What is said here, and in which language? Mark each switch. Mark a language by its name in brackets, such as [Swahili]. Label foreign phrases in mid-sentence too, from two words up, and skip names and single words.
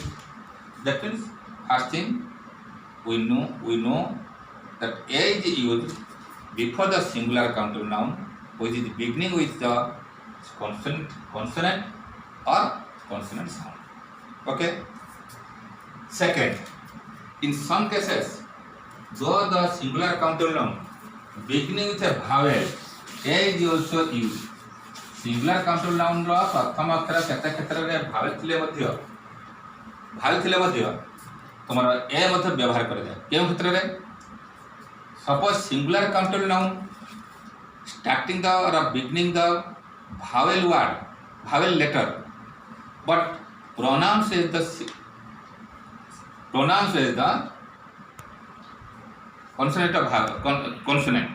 [English] That means first thing we know that A is used before the singular countable noun which is beginning with the consonant or consonant sound. Okay. Second, in some cases, though the singular countable noun beginning with a vowel, A is also used. Singular countable noun [Odia] ର ପ୍ରଥମ ଅକ୍ଷର କେତେ କ୍ଷେତ୍ରରେ vowel ଥିଲେ ମଧ୍ୟ ତୁମର A ମଧ୍ୟ ବ୍ୟବହାର କରାଯାଏ। କେଉଁ କ୍ଷେତ୍ରରେ? [English] Suppose singular countable noun starting the or beginning the vowel word, vowel letter, but pronounced as the consonant of consonant.